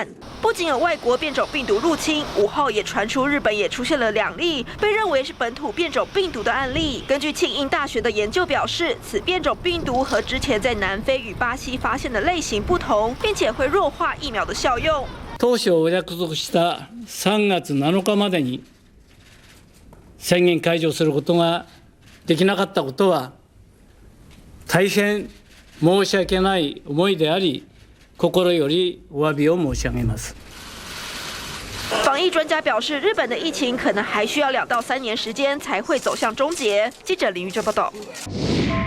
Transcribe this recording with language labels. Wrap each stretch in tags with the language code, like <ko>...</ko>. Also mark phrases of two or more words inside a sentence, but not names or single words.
<zh>不仅有外国变种病毒入侵，5号也传出日本也出现了2例被认为是本土变种病毒的案例。根据庆应大学的研究表示，此变种病毒和之前在南非与巴西发现的类型不同，并且会弱化疫苗的效用。</zh> <ja>当初お約束した3月7日までに宣言解除することができなかったことは大変申し訳ない思いであり、心よりお詫びを申し上げます。</ja> <zh>防疫专家表示，日本的疫情可能还需要2到3年时间才会走向终结。记者林玉珍报道。</zh>